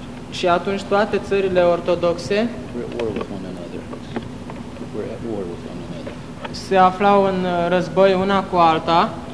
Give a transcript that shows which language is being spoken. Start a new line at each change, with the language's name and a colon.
Romanian: Și atunci toate țările ortodoxe.
English: We're at war with one another. We're at war with one another.
Romanian: Se aflau în război una cu alta.